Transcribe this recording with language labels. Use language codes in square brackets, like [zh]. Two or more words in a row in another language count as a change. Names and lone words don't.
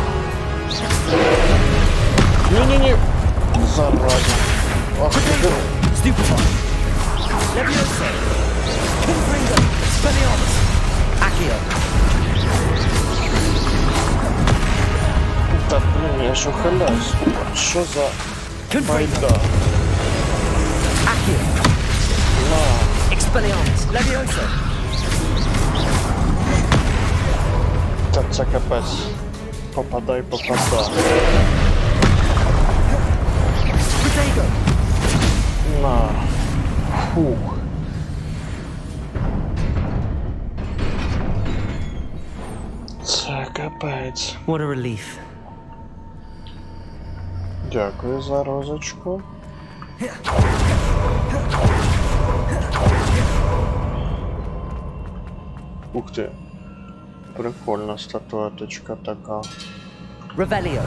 [uk] Ні-ні-ні. Зараза. Ах, ти. Stupefy. Levioso. Confringo. Spellions. Accio. Та блін, я ж ухиляюсь. Що за байда? Accio. На. Expelliarmus. Levioso. Та це капець. Попадай, попадай. Protego. На. Фух. Це капець. [en] What a relief. [uk] Дякую за розочку. Ух ти. Прикольна статуеточка така. Revelio.